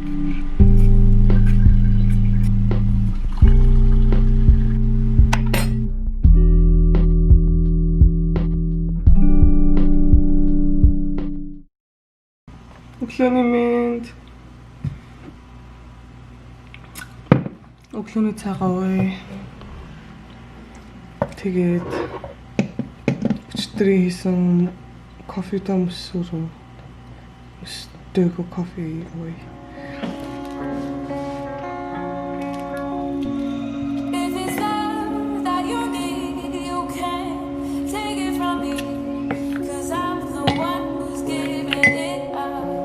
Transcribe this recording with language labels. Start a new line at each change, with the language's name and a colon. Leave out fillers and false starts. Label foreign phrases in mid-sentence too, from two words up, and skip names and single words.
Mongolian: Өглөөний мэнд. Өглөөний цагаа ууя. Тэгээд өчтөрийн хийсэн кофе томсруу Dögo coffee away.
English: If it's love that you need, you can't take it from me. 'Cause I'm the one who's giving it up.